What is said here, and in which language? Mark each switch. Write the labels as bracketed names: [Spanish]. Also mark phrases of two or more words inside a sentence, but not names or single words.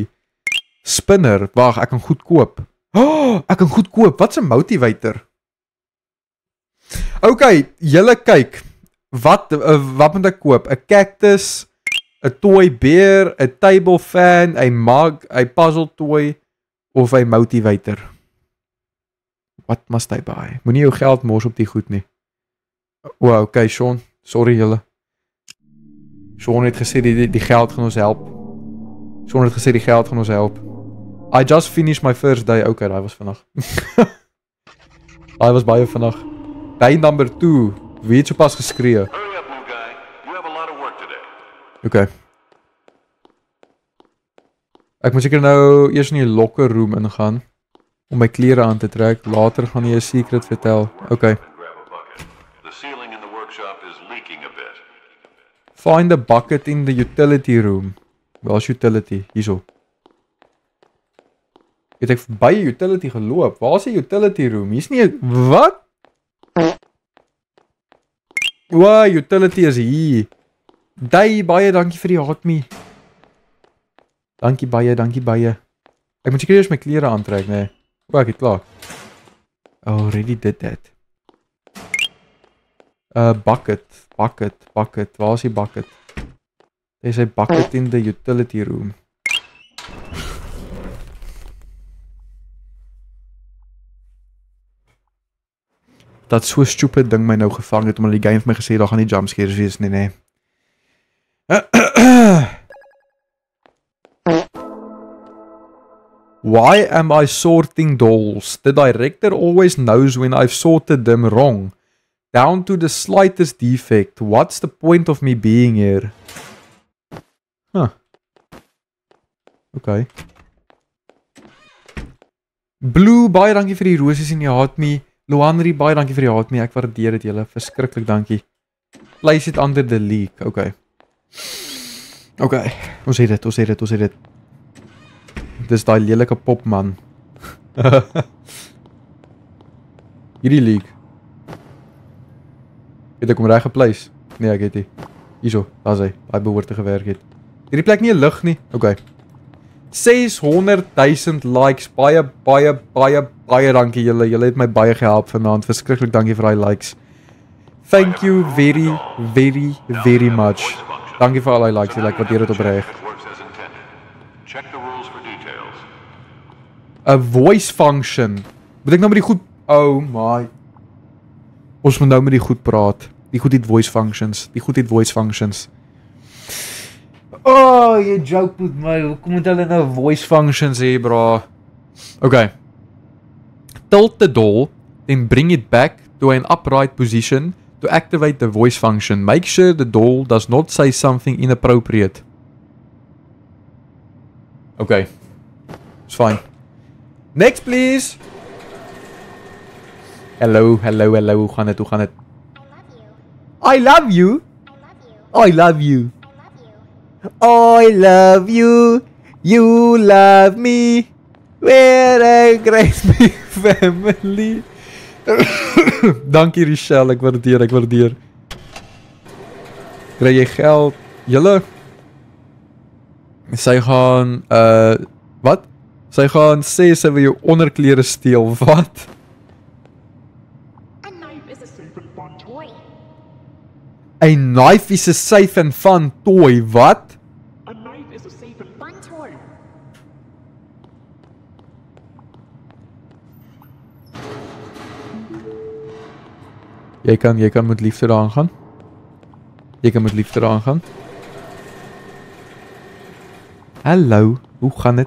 [Afrikaans] Spinner, wag, ek kan goed koop. Oh, ek kan goed koop. Wat's 'n motivator? Okay, julle kyk. Wat moet ek koop? 'n cactus, 'n [English] toy bear, [Afrikaans] 'n [English] table fan, [Afrikaans] 'n mug, 'n [English] puzzle toy [Afrikaans] of 'n motivator? [English] What must I buy? [Afrikaans] Moenie jou geld mors op die goed nie. Wow, okay, Sean, sorry julle. Sean het gesê die geld gaan ons help. [English] I just finished my first day. [Afrikaans] Okay, daai was vandag. Daai was baie vandag. [English] Day number 2. [Afrikaans] Wie het sopas geskree? [English] Hurry up, new guy. You have a lot of work today. Okay. [Afrikaans] Ek moet seker nou eers in die [English] locker room [Afrikaans] ingaan om my klere aan te trek. Later gaan jy 'n secret vertel. [English] Okay. The ceiling in the workshop is leaking a bit. Find a bucket in the utility room. [Afrikaans] Waar's utility? Hierso. Het ek by utility geloop? Waar's die [English] utility room? [Afrikaans] Hier's nie 'n wat? Wow, utility is hier. Day, baie dankie vir die hot me. Dankie baie. Ek moet seker eers my klere aantrek, nee. Ek het klaar. [English] Already did that. Bucket. [Afrikaans] Waar is die bucket? [English] There's a bucket in the utility room. [Afrikaans] Dat so stupid ding my nou gevang het, omdat die game vir my gesê, daar gaan nie jumpscares wees nie, nee. [English] Why am I sorting dolls? The director always knows when I've sorted them wrong. Down to the slightest defect. What's the point of me being here? Huh. Okay. Blue, [Afrikaans] baie dankie vir die roses en die haat me. Luanri, baie dankie vir die haat me. Ek waardeer dit julle. Verskriklik dankie. [English] Place it under the leak. Okay. Okay. [Afrikaans] Ons het dit. Dis daai lelike pop man. Hierdie leak. Het ek hom reg geplaas? Nee, ek het nie. Hierso, daar is hy. Hy behoort te gewerk het. Hierdie plek nie 'n lig nie. [English] Okay. 600,000 likes. [Afrikaans] Baie dankie julle. Julle het my baie gehelp vanaand. Verskriklik dankie vir daai likes. [English] Thank you very much. [Afrikaans] Dankie vir al die likes. Ek waardeer dit opreg. [English] A voice function. [Afrikaans] Moet ek nou met die goed... [English] Oh my. [Afrikaans] Ons moet nou met die goed praat. Die goed het [English] voice functions. [Afrikaans] Oh, jy joke met my. Hoekom moet hulle nou [English] voice functions [Afrikaans] hê, bra? [English] Okay. Tilt the doll, then bring it back to an upright position to activate the voice function. Make sure the doll does not say something inappropriate. Okay. It's fine. Next, please. Hello. [Afrikaans] Hoe gaan dit? [English] I love you. I love you. I love you. You love me. We're a great big family. [Afrikaans] Dankie Richelle, ek waardeer. Kry jy geld? Julle? Sy gaan wat? Sy gaan sê sy wil jou onderklere steel. Wat? [English] A knife is a safe and fun toy. [Afrikaans] Wat? [English] A knife is a safe and fun toy. [Afrikaans] Jy kan met liefde daaraan gaan. Hallo, hoe gaan dit?